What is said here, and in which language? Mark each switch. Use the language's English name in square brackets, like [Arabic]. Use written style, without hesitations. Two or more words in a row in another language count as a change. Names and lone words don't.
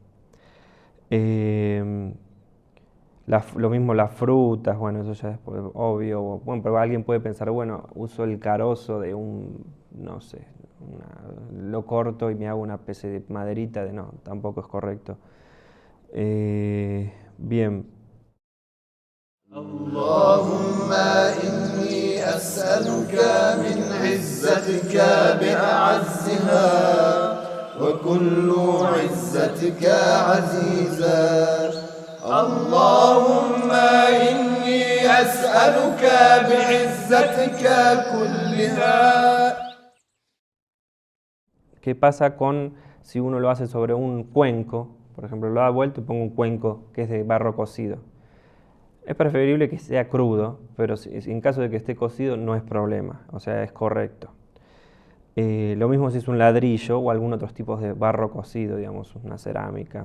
[Spanish] Lo mismo las frutas, bueno, eso ya es obvio, bueno, pero alguien puede pensar, bueno, uso el carozo de no sé, lo corto y me hago una especie de maderita, no, tampoco es correcto. Bien. [Arabic] اللهم إني أسألك من عزتك بأعزها وكل عزتك عزيزا اللهم إني أسألك بعزتك كلها. [Spanish] ¿Qué pasa si uno lo hace sobre un cuenco? Por ejemplo, lo da vuelto y pongo un cuenco que es de barro cocido. Es preferible que sea crudo, pero en caso de que esté cocido no es problema, o sea, es correcto. Lo mismo si es un ladrillo o algún otro tipo de barro cocido, digamos, una cerámica.